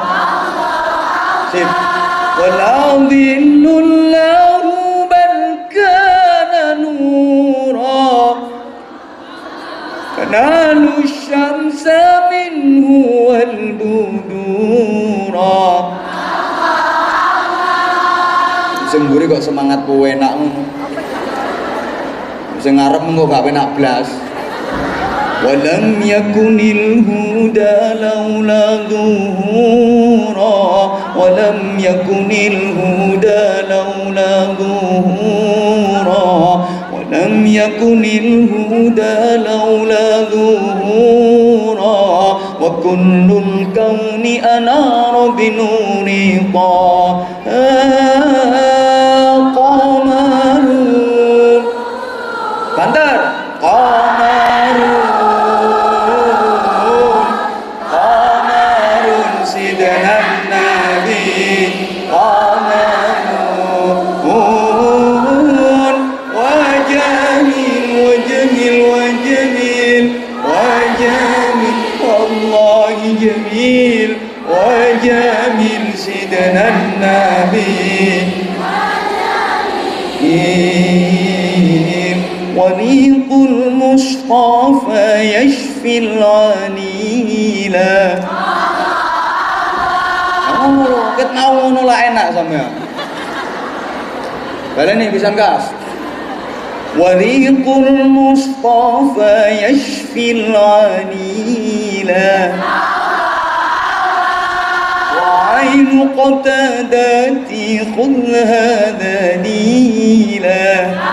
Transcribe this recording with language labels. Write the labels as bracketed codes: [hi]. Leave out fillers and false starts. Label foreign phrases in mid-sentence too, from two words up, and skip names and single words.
[ar] ولا ظل له بل كان نورا. تنال الشمس منه والبدورا. [jv] Sing mburi kok semangat kowe enak ngono. Sing ngarep engko gak penak blas. [ar] ولم يكن الهدى لولا ظهورا. ولم يكن الهدى لولا ظهورا. ولم يكن الهدى لولا ظهورا. وكل الكون أنار بنور قمر. Banter. Qamarun. قمر سيدنا النبي. Qamarun. وجميل وجميل وجميل وجميل. والله جميل وجميل سيدنا النبي. وريق المصطفى يشفي العليلا. [jv] Ket mau ngono lah enak sampean. Baleni pisan kas. [ar] وريق المصطفى يشفي العليلا. وعين قتادتي خذها دليلا.